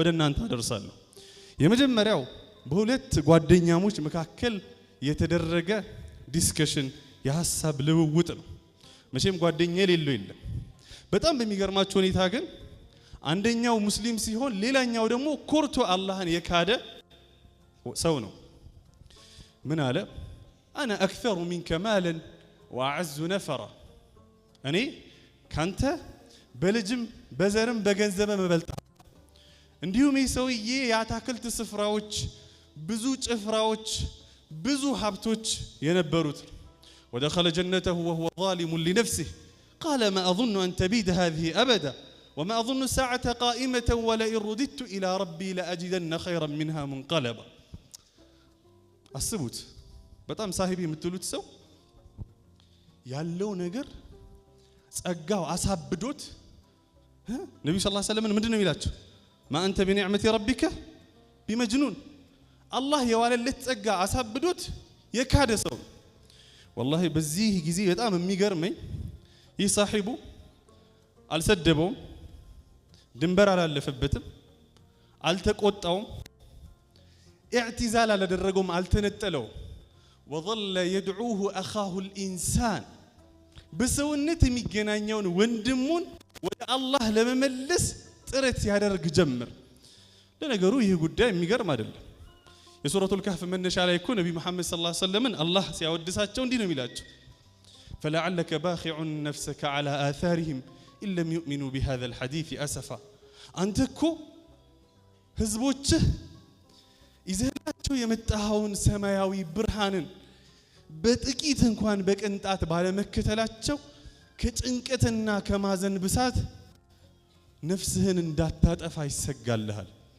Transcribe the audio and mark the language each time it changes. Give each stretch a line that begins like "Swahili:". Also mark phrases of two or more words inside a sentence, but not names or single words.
Amharic: እናንተ አደርሳለሁ የመጀመሪያው በሁለት ጓደኛሞች መካከል የተደረገ ዲስከሽን የሐሳብ ልውውጥ ነው መቼም ጓደኛ የሌለው የለም በጣም በሚገርማችሁ ሁኔታ ግን አንደኛው ሙስሊም ሲሆን ሌላኛው ደግሞ ኮርቶ አላህን የካደ ሰው ነው ምን አለ
Arabic: انا اكثر منك مالا واعز نفرا
Amharic: እኔ ካንተ በልጅም በዘርም በገንዘብም በልጣ እንዲሁም ይሰውዬ ያታክልት ስፍራዎች ብዙ ጭፍራዎች ብዙ ሀብቶች የነበሩት
Arabic: ودخل جنته وهو ظالم لنفسه قال ما اظن ان تبيد هذه ابدا وما اظن الساعه قائمه ولئن رددت الى ربي لاجدن خيرا منها منقلبا
Amharic: አስቡት በጣም ሳሂቢ የምትሉት ሰው ያለው ነገር ጸጋው አሳብዶት ነብዩ ሰለላሁ ዐለይሂ ወሰለም ምንድነው ይላችሁ
Arabic: ما انت بنعمه ربك بمجنون
Amharic: الله የዋለለት ጸጋ አሳብዶት የካደ ሰው والله በዚህ ጊዜ በጣም የሚገርመኝ ይህ ሳሂቡ አልሰደበውም ድንበር አላለፈበትም አልተቆጣውም اعتزال አላደረገውም አልተነጠለውም
Arabic: وظل يدعوه اخاه الانسان
Amharic: በሰውነት የሚገናኘውን ወንድሙን ወደ አላህ ለመመለስ ጥረት ያደርግ ጀመር ለነገሩ ይህ ጉዳይ የሚገርም አይደለም የሱረቱል ከህፍ መነሻ ላይ እኮ ነብዩ መሐመድ ሰለላሁ ዐለይሂ ወሰለም አላህ ሲያወድሳቸው እንዲህ ነው የሚላቸው
Arabic: فلعلك باخع نفسك على آثارهم إن لم يؤمنوا بهذا الحديث أسفا
Amharic: አንተ እኮ ህዝቦችህ ይዘላቸው የመጣውን ሰማያዊ ብርሃንን በጥቂት እንኳን በቅንጣት ባለመከተላቸው ከጭንቀትና ከማዘን ብሳት ነፍስህን እንዳታጠፋ ይሰጋልሃል